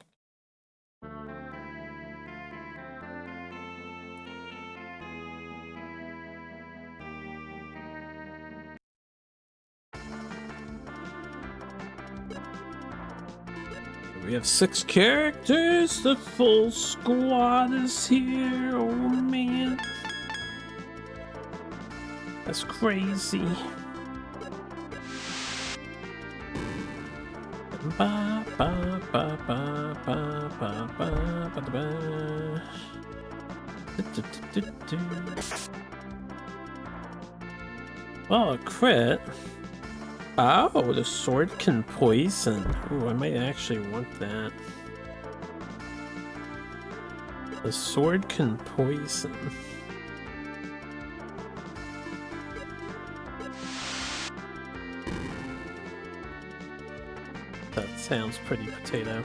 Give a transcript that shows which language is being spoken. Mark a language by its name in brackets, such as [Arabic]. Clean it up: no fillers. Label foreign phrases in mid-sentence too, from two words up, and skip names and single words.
[English] We have 6 characters, the full squad is here, oh man. That's crazy. Ba, ba, ba, ba, ba, ba, ba, ba, ba. Oh, a crit. Oh, the sword can poison. Ooh, I might actually want that. The sword can poison. That sounds pretty potato.